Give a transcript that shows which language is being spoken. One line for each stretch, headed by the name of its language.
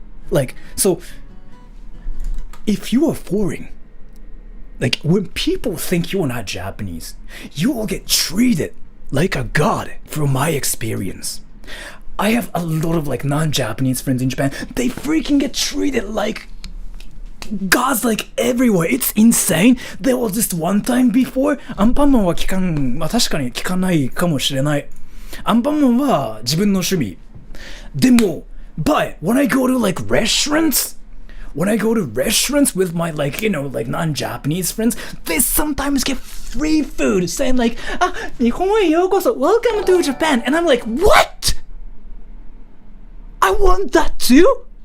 English: Like, so, if you are foreign, like when people think you're not Japanese, you will get treated like a god from my experience. I have a lot of like non-Japanese friends in Japan. They freaking get treated like gods like everywhere. It's insane. There was this one time before,
Japanese: アンパンマンは聞かん、まあ確かに聞かないかもしれない。アンパンマンは自分の趣味。
English: でも、but when I go to like restaurants, with my like, you know, like non-Japanese friends, they sometimes get free food saying like, ah,
Japanese: Nihonへようこそ,
English: welcome to Japan. And I'm like, what? I want that too?